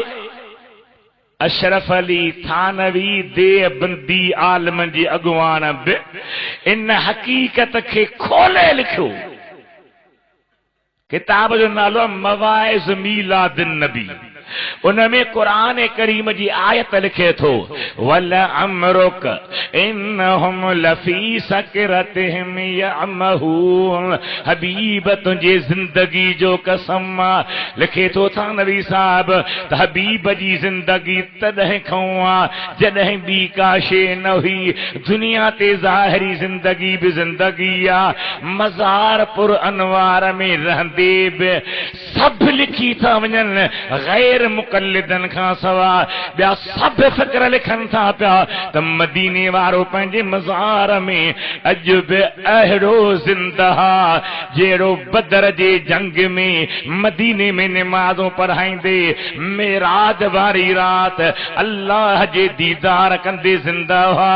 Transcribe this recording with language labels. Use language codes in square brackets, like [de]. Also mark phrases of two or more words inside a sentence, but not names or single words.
[sd] अशरफ अली थानवी देवबंदी आलम जी अॻुवान बि इन हक़ीक़त खे खोले लिखियो। किताब जो नालो मवाइज़ मीलादिन नबी। उनमें कुरान करीम जी आयत लिखे थो [ar] ولعمرك إنهم لفي سكرتهم يعمهون. [sd] हबीब तुंहिंजे जिंदगी जो कसम लिखे थो था नबी साहब त हबीब जी जिंदगी तॾहिं खां जॾहिं ॿी का शइ न हुई। दुनिया ते ज़ाहिरी जिंदगी बि जिंदगी आहे। मज़ारपुर अनवार में रहंदे बि सभु लिखी था वञनि गैर मुक़ल्लिदन खां सवाइ ॿिया सभु फ़िक्र लिखनि था पिया त मदीने वारो पंहिंजे मज़ार में अॼु बि अहिड़ो ज़िंदहा जहिड़ो बदर जे जंग में मदीने में निमाज़ूं पढ़ाईंदे मेराज वारी रात अल्लाह जे दीदार कंदे ज़िंदा हुआ।